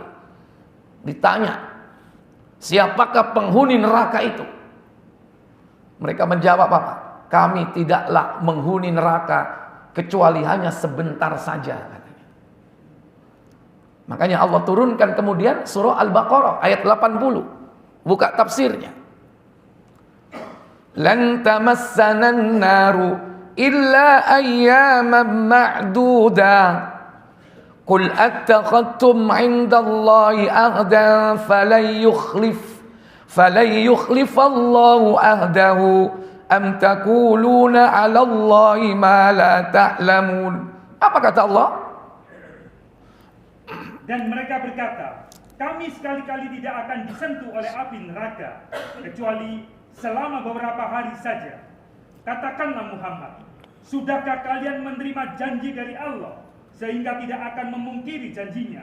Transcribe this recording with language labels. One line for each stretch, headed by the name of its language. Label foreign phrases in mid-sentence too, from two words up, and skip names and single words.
Indonesian: Ditanya, siapakah penghuni neraka itu? Mereka menjawab apa? Kami tidaklah menghuni neraka kecuali hanya sebentar saja. Makanya Allah turunkan kemudian surah Al-Baqarah ayat 80. Buka tafsirnya.
Arabic: لن تمسنا النار إلا أياما معدودة. قل أتخذتم عند الله عهدا فلن يخلف الله عهده أم تقولون على الله ما لا تعلمون.
Indonesian: Apa kata Allah? Dan mereka berkata, kami sekali-kali tidak akan disentuh oleh api neraka, kecuali selama beberapa hari saja. Katakanlah Muhammad, sudahkah kalian menerima janji dari Allah sehingga tidak akan memungkiri janjinya?